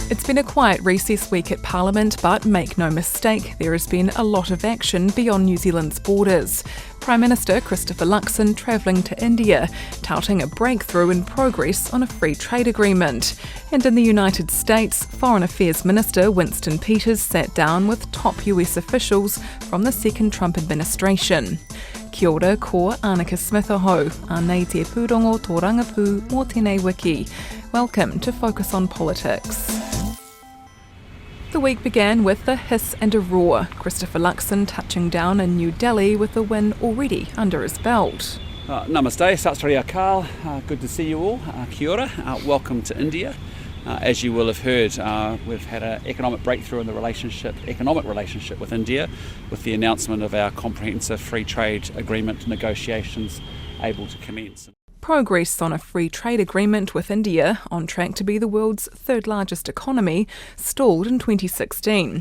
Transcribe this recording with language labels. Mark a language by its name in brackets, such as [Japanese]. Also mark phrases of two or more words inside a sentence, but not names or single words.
[English] been a quiet recess week at Parliament, but make no mistake, there has been a lot of action beyond New Zealand's borders. Prime Minister Christopher Luxon travelling to India, touting a breakthrough in progress on a free trade agreement. And in the United States, Foreign Affairs Minister Winston Peters sat down with top US officials from the second Trump administration. [Māori] Kia ora, ko Anneke Smith aho, anei te pūrongo tō rangapū mō tēnei wiki. [English] Welcome to Focus on Politics. The week began with a hiss and a roar. Christopher Luxon touching down in New Delhi with a win already under his belt. Namaste, [Punjabi] Sat Sri Akal, [English] good to see you all. [Māori] Kia ora, [English] welcome to India. As you will have heard, we've had an economic breakthrough in the economic relationship with India, with the announcement of our comprehensive free trade agreement negotiations able to commence. Progress on a free trade agreement with India, on track to be the world's third largest economy, stalled in 2016.